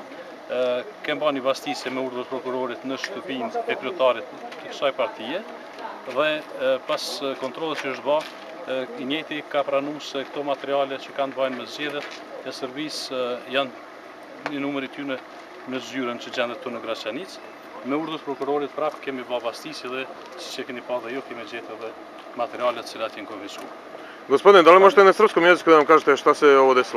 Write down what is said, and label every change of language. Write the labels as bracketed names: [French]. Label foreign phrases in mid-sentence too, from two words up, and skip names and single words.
[Albanian] Kemë bërë një mbastitje me urdhër prokurorit në shtëpinë e kryetarit të kësaj partie dhe pas kontrollit që është bërë, i njëjti ka pranuar se këto materiale që kanë të bëjnë me zgjedhjet e Serbisë janë një numër i tyre në zyrën që gjendet këtu në Graçanicë. Me urdhër prokurorit prapë kemi bërë mbastitje dhe siç e keni pa dhe ju kemi gjetur edhe materialet të cilat janë konfiskuar. [Serbian] Gospodine, da li možete na srpskom jeziku da nam kažete šta se ovo desilo?